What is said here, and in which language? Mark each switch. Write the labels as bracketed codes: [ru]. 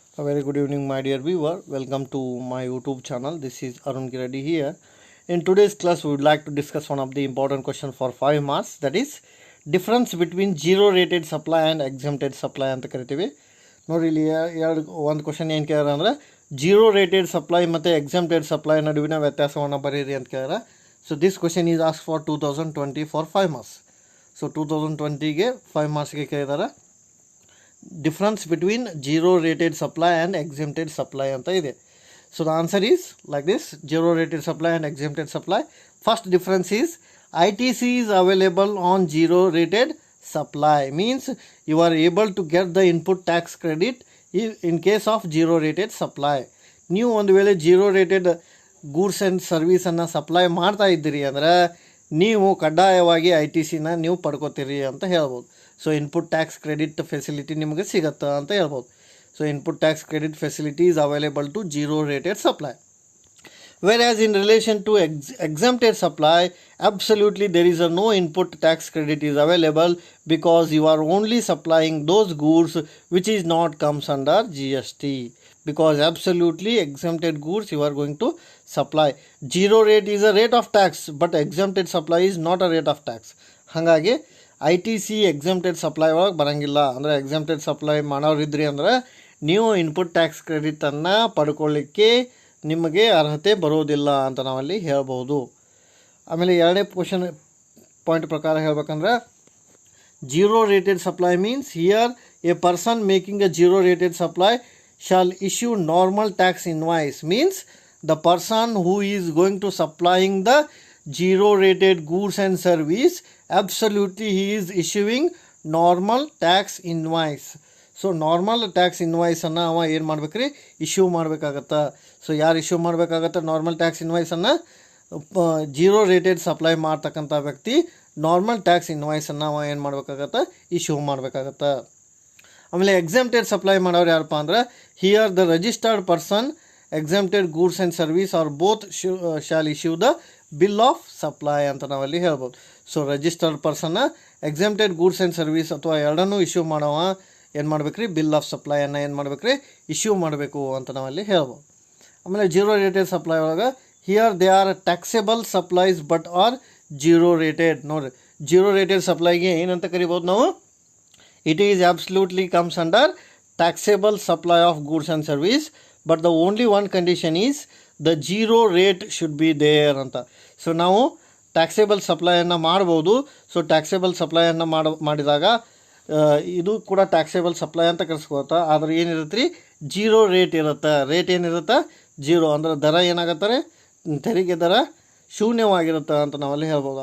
[en] A very good evening, my dear viewer. Welcome to my YouTube channel. This is Arun Giredi here. In today's class, we would like to discuss one of the important questions for 5 marks. That is, difference between zero rated supply and exempted supply [kn] ಅಂತ ಕರಿತೀವಿ. ನೋಡಿ ಇಲ್ಲಿ ಒಂದು question ಏನು ಕೇಳ್ಯಾರ ಅಂದ್ರೆ zero rated supply ಮತ್ತು exempted supply ನಡುವಿನ ವ್ಯತ್ಯಾಸವನ್ನು ಬರೀರಿ ಅಂತ ಕೇಳ್ಯಾರ. [en] So this question is ask for 2020 for 5 marks. [kn] So 2020ಗೆ 5 ಮಾರ್ಕ್ಸ್ಗೆ ಕೇಳಿದಾರೆ. [en] Difference between zero rated supply and exempted supply [kn] anta ide. [en] So the answer is like this: zero rated supply and exempted supply. First difference is ITC is available on zero rated supply, means you are able to get the input tax credit in case of zero rated supply. [kn] ನೀವು ಒಂದು ವೇಳೆ zero rated goods and ಸರ್ವೀಸನ್ನು supply ಮಾಡ್ತಾ ಇದ್ದೀರಿ ಅಂದರೆ ನೀವು ಕಡ್ಡಾಯವಾಗಿ ITCನ ನೀವು ಪಡ್ಕೋತೀರಿ ಅಂತ ಹೇಳ್ಬೋದು. So input tax credit facility ನಿಮಗೆ ಸಿಗತ್ತೆ ಅಂತ ಹೇಳ್ಬೋದು. [en] So input tax credit facility is available to zero rated supply. Whereas in relation to exempted supply, absolutely there is no input tax credit is available because you are only supplying those goods which is not comes under GST. Because absolutely exempted goods you are going to supply. Zero rate is a rate of tax, but exempted supply is not a rate of tax. [kn] ಹಾಗಾಗಿ ITC exempted supply ಒಳಗೆ ಬರೋಂಗಿಲ್ಲ. ಅಂದರೆ exempted supply ಮಾಡೋರಿದ್ರಿ ಅಂದರೆ ನೀವು input tax ಕ್ರೆಡಿಟನ್ನು ಪಡ್ಕೊಳ್ಳಿಕ್ಕೆ ನಿಮಗೆ ಅರ್ಹತೆ ಬರೋದಿಲ್ಲ ಅಂತ ನಾವಲ್ಲಿ ಹೇಳ್ಬೋದು. ಆಮೇಲೆ ಎರಡನೇ ಕ್ವಶನ್ ಪಾಯಿಂಟ್ ಪ್ರಕಾರ ಹೇಳ್ಬೇಕಂದ್ರೆ [en] Zero rated supply means here a person making a zero rated supply shall issue normal tax invoice, means the person who is going to supplying the zero rated goods and service, absolutely he is issuing normal tax invoice. [kn] So normal tax ಇನ್ವಾಯ್ಸನ್ನು ಅವ ಏನು ಮಾಡ್ಬೇಕ್ರಿ, issue ಮಾಡಬೇಕಾಗತ್ತೆ. So ಯಾರು issue ಮಾಡಬೇಕಾಗತ್ತೆ normal tax ಇನ್ವಾಯ್ಸನ್ನು? Zero rated supply ಮಾಡ್ತಕ್ಕಂಥ ವ್ಯಕ್ತಿ normal tax ಇನ್ವಾಯ್ಸನ್ನು ಅವ ಏನು ಮಾಡಬೇಕಾಗತ್ತೆ, ಇಶ್ಯೂ ಮಾಡಬೇಕಾಗತ್ತೆ. ಆಮೇಲೆ ಎಕ್ಸೆಂಪ್ಟೆಡ್ ಸಪ್ಲೈ ಮಾಡೋರು ಯಾರಪ್ಪ ಅಂದ್ರೆ [en] here the registered person exempted goods and service are both shall issue the bill of supply [kn] ಅಂತ ನಾವಲ್ಲಿ ಹೇಳ್ಬೋದು. So registered ಪರ್ಸನ್ನ exempted goods and service ಅಥವಾ ಎರಡನ್ನೂ ಇಶ್ಯೂ ಮಾಡೋವ ಏನು ಮಾಡ್ಬೇಕ್ರಿ, ಬಿಲ್ ಆಫ್ ಸಪ್ಲೈಯನ್ನು ಏನು ಮಾಡ್ಬೇಕ್ರಿ, ಇಶ್ಯೂ ಮಾಡಬೇಕು ಅಂತ ನಾವಲ್ಲಿ ಹೇಳ್ಬೋದು. ಆಮೇಲೆ ಜೀರೋ ರೇಟೆಡ್ ಸಪ್ಲೈ ಒಳಗೆ [en] Here they are taxable supplies but are zero rated. [kn] ನೋಡಿರಿ, ಜೀರೋ ರೇಟೆಡ್ ಸಪ್ಲೈಗೆ ಏನಂತ ಕರಿಬೋದು ನಾವು? [en] It is absolutely comes under taxable supply of goods and service, but the only one condition is the zero rate should be there ಅಂತ. [kn] So ನಾವು taxable ಸಪ್ಲೈಯನ್ನು ಮಾಡ್ಬೋದು. So taxable ಸಪ್ಲೈಯನ್ನು ಮಾಡಿದಾಗ ಇದು ಕೂಡ ಟ್ಯಾಕ್ಸೇಬಲ್ ಸಪ್ಲೈ ಅಂತ ಕರೆಸ್ಕೋತಾ. ಆದರೆ ಏನಿರುತ್ತೆ ರೀ, ಜೀರೋ ರೇಟ್ ಇರುತ್ತೆ. ರೇಟ್ ಏನಿರುತ್ತೆ, ಜೀರೋ ಅಂದರೆ ದರ ಏನಾಗತ್ತಾರೆ, ತೆರಿಗೆ ದರ ಶೂನ್ಯವಾಗಿರುತ್ತೆ ಅಂತ ನಾವಲ್ಲಿ ಹೇಳ್ಬೋದು.